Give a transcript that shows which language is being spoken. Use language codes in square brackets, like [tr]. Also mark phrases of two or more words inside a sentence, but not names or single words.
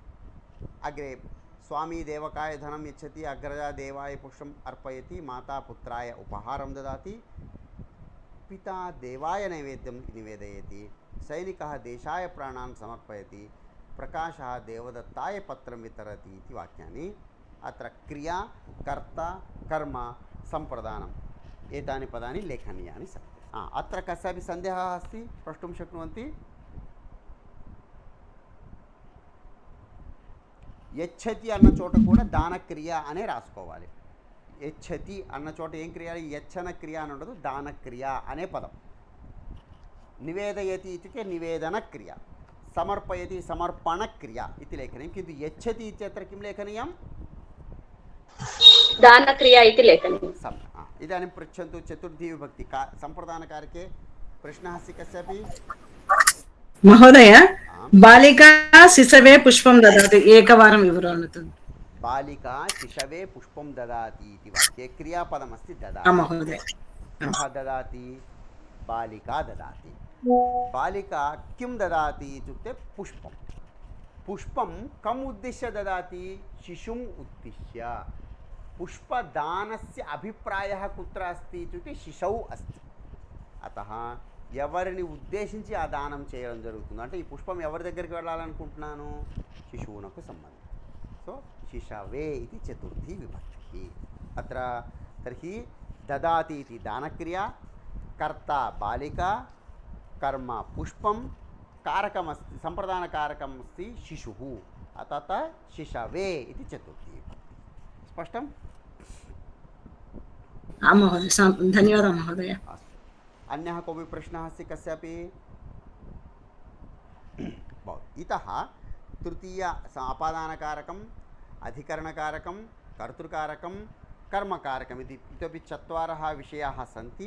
[sa] अग्रे स्वामी देवकाय धनं यच्छति, अग्रजा देवाय पुष्पम् अर्पयति, माता पुत्राय उपहारं ददाति, पिता देवाय नैवेद्यं निवेदयति, सैनिकः देशाय प्राणान् समर्पयति, प्रकाशः देवदत्ताय पत्रं वितरति इति वाक्यानि. अत्र क्रिया, कर्ता, कर्म, सम्प्रदानम् एतानि पदानि लेखनीयानि सन्ति. अत्र कस्यापि सन्देहः अस्ति? प्रष्टुं शक्नुवन्ति? [te] యచ్చతి అన్న చోట కూడా దానక్రియ అనే రాసుకోవాలి. యచ్చతి అన్న చోట ఏం క్రియ? యచ్చన క్రియ అని ఉండదు, దానక్రియ అనే పదం. [sa] నివేదయతి ఇత్యుక్తే [te] నివేదన క్రియ, సమర్పయతి సమర్పణ క్రియ ఇది లేఖనీయం. [sa] किन्तु यच्छति इत्यत्र किं लेखनीयं? दानक्रिया इति लेखनीयं. इदानीं पृच्छन्तु. चतुर्थी विभक्ति सम्प्रदानकारके प्रश्नः अस्ति कस्यापि? महोदय, बालिका शिशवे पुष्पं ददाति, एकवारं विवरणं। बालिका शिशवे पुष्पं ददाति इति वाक्ये क्रियापदमस्ति आं ददाति। महोदय। कः ददाति? बालिका ददाति। बालिका किं ददाति इत्युक्ते पुष्पं। पुष्पं कम् उद्दिश्य ददाति? शिशुम् उद्दिश्य। पुष्पदानस्य अभिप्रायः कुत्र अस्ति इत्युक्ते शिशौ अस्ति। [te] అతః ఎవరిని ఉద్దేశించి ఆ దానం చేయడం జరుగుతుంది అంటే ఈ పుష్పం ఎవరి దగ్గరికి వెళ్ళాలనుకుంటున్నాను? శిశువునకు సంబంధం. సో శిశవే ఇది చతుర్థీ విభక్తి. [sa] అత్ర తర్హి దదాతి ఇది దానక్రియ, కర్త బాలిక, కర్మ పుష్పం, కారకమస్తి సంప్రదానకారకమస్తి శిశుః. అతః శిశవే [te] ఇది చతుర్థీ విభక్తి. స్పష్టం? [sa] आं महोदय, धन्यवादः महोदय। अस्तु, अन्यः कोऽपि प्रश्नः अस्ति कस्यापि? भवतु। इतः तृतीय अपादानकारकम्, अधिकरणकारकं, कर्तृकारकं, कर्मकारकम् इतोपि चत्वारः विषयाः सन्ति।